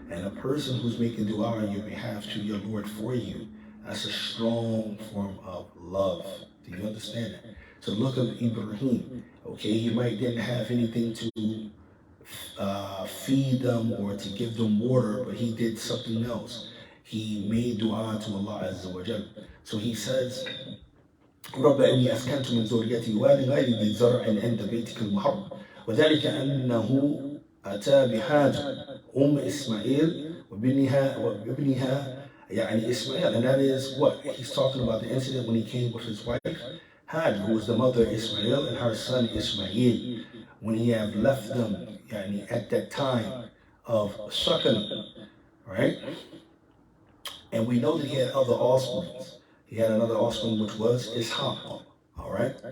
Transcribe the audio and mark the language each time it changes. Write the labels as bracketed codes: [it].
[en] And a person who's making dua on your behalf to your Lord for you, that's a strong form of love. Do you understand that? So look at Ibrahim. Okay, he didn't have anything to feed them or to give them water, but he did something else. He made dua to Allah Azza wa Jalla. So he says, [ar] رب إني أسكنت من ذريتي واد غير ذي زرع عند بيتك المحرم وذلك أنه أتى بحاجة إسماعيل وابنها يعني [en] Ismail, and that is what? He's talking about the incident when he came with his wife, Hajar, who was the mother of Ismail, and her son Ismail, when he had left them at that time of suckling, right? And we know that he had other offspring. He had another offspring which was Ishaq, all right?